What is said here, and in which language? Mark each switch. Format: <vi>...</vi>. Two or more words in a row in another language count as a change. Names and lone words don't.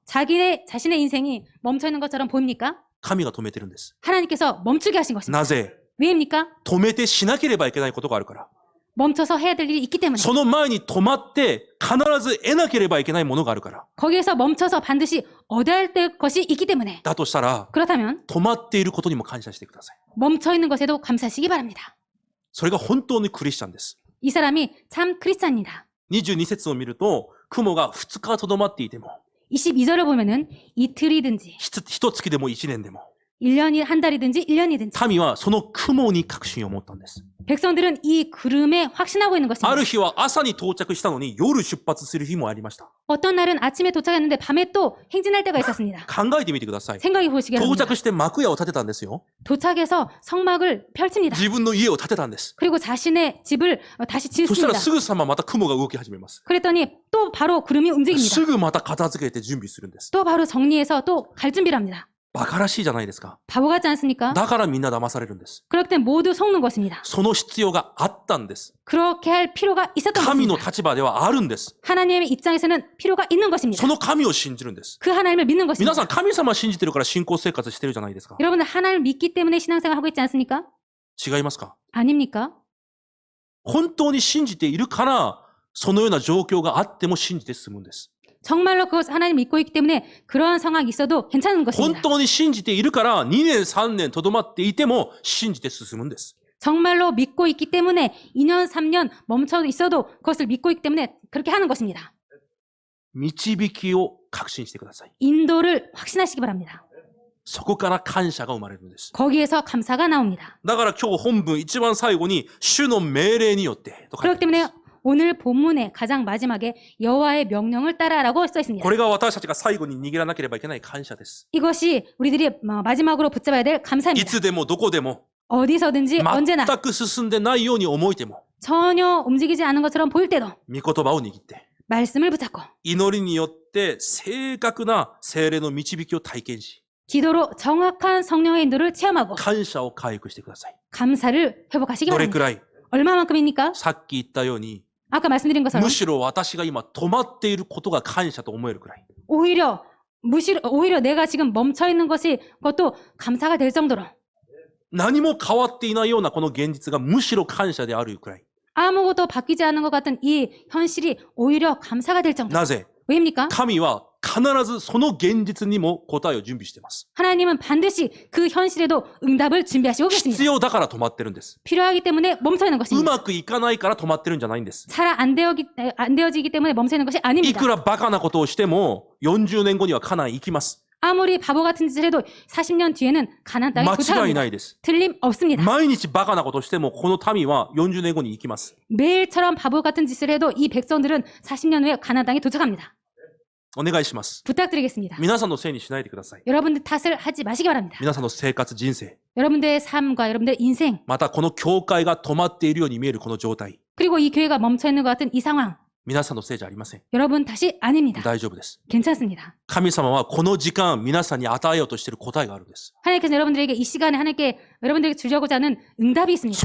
<ko>자신의 인생이 멈춰 있는 것처럼 보입니까?</ko> <ja>神が止めてるんです。</ja> <ko>하나님께서 멈추게 하신 것입니다.</ko> <ja>なぜ？</ja> <ko>왜입니까?</ko> <ja>止めてしなければいけないことがあるから。</ja> <ko>멈춰서 해야 될 일이 있기 때문에.</ko> <ja>その前に止まって必ず得なければいけないものがあるから。</ja> <ko>거기에서 멈춰서 반드시 얻어야 될 것이 있기 때문에.</ko> <ja>だとしたら、</ja> <ko>그렇다면</ko> <ja>止まっていることにも感謝してください。</ja> <ko>멈춰 있는 것에도 감사하시기 바랍니다.</ko> <ja>それが本当にクリスチャンです。</ja> <ko>이 사람이 참 크리스찬입니다.</ko> <ja>22 節を見ると、雲が2日とどまっていても、</ja> <ko>22절을 보면은 이틀이든지</ko> <ja>一月でも1年でも、</ja> <ko>1년이 한 달이든지 1년이든지</ko> <ja>民はその雲に確信を持ったんです。</ja> <ko>백성들은 이 구름에 확신하고 있는</ko> <ja>あ</ja> <ko>것입니다.</ko> <ja>る日は朝に到着したのに夜出発する日もありました。</ja> <ko>어떤 날은 아침에 도착했는데 밤에 또 행진할 때가 있었습니다.</ko> <ja>考えてみてください。</ja> <ko>생각해 보시기</ko> <ja>到</ja> <ko>바랍니다.</ko> <ja>着して幕屋を建てたんですよ。</ja> <ko>도착해서 성막을 펼칩니다.</ko> <ja>自分の家を建てたんです。</ja> <ko>그리고 자신의 집을 다시</ko> <ja>そしたら</ja> <ko>짓습니다.</ko> <ja>すぐさままた雲が動き始めます。</ja> <ko>그랬더니 또 바로 구름이 움직입니다.</ko> <ja>すぐまた片付けて準備するんです。</ja> <ko>또 바로 정리해서 또 갈 준비를 합니다.</ko> <ja>馬鹿らしいじゃないですか。</ja> <ko>바보 같지 않습니까?</ko> <ja>だからみんな騙されるんです。</ja> <ko>그럴 땐 모두 속는 것입니다.</ko> <ja>その必要があったんです。</ja> <ko>그렇게 할 필요가 있었던</ko> <ja>神の</ja> <ko>것입니다.</ko> <ja>立場ではあるんです。</ja> <ko>하나님의 입장에서는 필요가 있는 것입니다.</ko> <ja>その神を信じるんです。</ja> <ko>그 하나님을 믿는</ko> <ja>皆</ja> <ko>것입니다.</ko> <ja>さん神様信じてるから信仰生活してるじゃないですか。</ja> <ko>여러분들 하나님을 믿기 때문에 신앙생활 하고 있지 않습니까?</ko> <ja>違いますか？</ja> <ko>아닙니까?</ko> <ja>本当に信じているから、そのような状況があっても信じて進むんです。</ja> <ko>정말로 그것 하나님 믿고 있기 때문에 그러한 상황이 있어도 괜찮은</ko> <ja>本</ja> <ko>것입니다.</ko> <ja>当に信じているから2年3年とどまっていても信じて進むんです。</ja> <ko>정말로 믿고 있기 때문에 2년, 3년 멈춰 있어도 그것을 믿고 있기 때문에 그렇게 하는 것입니다.</ko> <ja>導きを確信してください。</ja> <ko>인도를 확신하시기 바랍니다.</ko> <ja>そこから感謝が生まれるんです。</ja> <ko>거기에서 감사가 나옵니다.</ko> <ja>だから今日本文一番最後に主の命令によってと書い</ja> <ko>그렇기</ko> <ja>てありま</ja> <ko>때문에</ko> <ja>す。</ja> <ko>오늘 본문의 가장 마지막에 여호와의 명령을 따라라고 써 있습니다.</ko> <ja>これが私たちが最後に握らなければいけない感謝です。</ja> <ko>이것이 우리들이 마지막으로 붙잡아야 될</ko> <ja>い</ja> <ko>감사입니다.</ko> <ja>つでもどこでも</ja> <ko>어디서든지 언제나</ko> <ja>全く進んでないように思えても、</ja> <ko>전혀 움직이지 않은 것처럼 보일 때도</ko> <ja>御言葉を握って、</ja> <ko>말씀을 붙잡고</ko> <ja>祈りによって正確な聖霊の導きを体験し、</ja> <ko>기도로 정확한 성령의 인도를 체험하고</ko> <ja>感謝を回復してください。</ja> <ko>감사를 회복하시기</ko> <ja>どれく</ja> <ko>바랍니다.</ko> <ja>らい</ja> <ko>얼마만큼입니까?</ko> <ja>さっき言ったように、</ja> <ko>아까 말씀드린 것처럼</ko> <ja>むしろ私が今止まっていることが感謝と思えるくらい。</ja> <ko>오히려 내가 지금 멈춰 있는 것이 그것도 감사가 될 정도로</ko> <ja>何も変わっていないようなこの現実がむしろ感謝であるくらい。</ja> <ko>아무것도 바뀌지 않은 것 같은 이 현실이 오히려 감사가 될 정도.</ko> <ja>なぜ</ja> <ko>왜입니까?</ko> <ja>神は必ずその現実にも答えを準備しています。</ja> <ko>하나님은 반드시 그 현실에도 응답을 준비하시고</ko> <ja>必</ja> <ko>계십니다.</ko> <ja>要だから止まってるんです。</ja> <ko>필요하기 때문에 멈춰 있는</ko> <ja>う</ja> <ko>것입니다.</ko> <ja>まくいかないから止まってるんじゃないんです。</ja> <ko>잘 안 되어지기 때문에 멈춰 있는 것이</ko> <ja>い</ja> <ko>아닙니다.</ko> <ja>くらバカなことをしても40年後にはカナン行きます。</ja> <ko>아무리 바보 같은 짓을 해도 40년 뒤에는 가나안 땅에</ko> <ja>間違い</ja> <ko>도착합니다.</ko> <ja>ないです。</ja> <ko>틀림없습니다.</ko> <ja>毎日バカなことをしてもこの民は40年後に行きます。</ja> <ko>매일처럼 바보 같은 짓을 해도 이 백성들은 40년 후에 가나안 땅에 도착합니다.</ko> <ja>お願いします。</ja> <ko>부탁드리겠습니다.</ko> <ja>皆さんのせいにしないでください。</ja> <ko>여러분들 탓을 하지 마시기 바랍니다.</ko> <ja>皆さんの生活、人生、</ja> <ko>여러분들의 삶과 여러분들의 인생</ko> <ja>またこの教会が止まっているように見えるこの状態、</ja> <ko>그리고 이 교회가 멈춰 있는 것 같은 이 상황</ko> <ja>皆さんのせいじゃありません。</ja> <ko>여러분 탓이 아닙니다.</ko> <ja>大丈夫です。</ja> <ko>괜찮습니다.</ko> <ja>神様はこの時間皆さんに与えようとしている答えがあるんです。</ja> <ko>하나님께서 여러분들에게 이 시간에 하나님께 여러분들에게 주려고자 하는 응답이 있습니다.</ko>